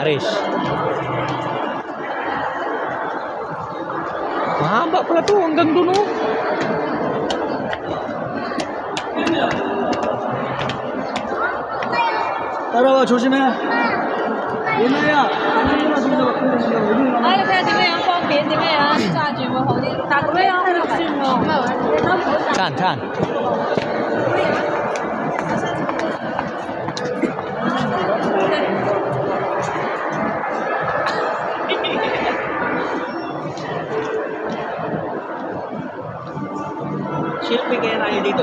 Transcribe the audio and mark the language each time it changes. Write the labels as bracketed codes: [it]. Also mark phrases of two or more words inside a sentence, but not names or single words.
[tl] Paris. Mahaba pala to. Hanggang doon oh. [ko] 따라와, 조심해. 예나야. [yue] 哎，你睇下點樣方便？點樣揸住會好啲？但咁樣算喎，唔係喎，你都唔好揸。 [tl] Saan? Selfie kaya tayo dito?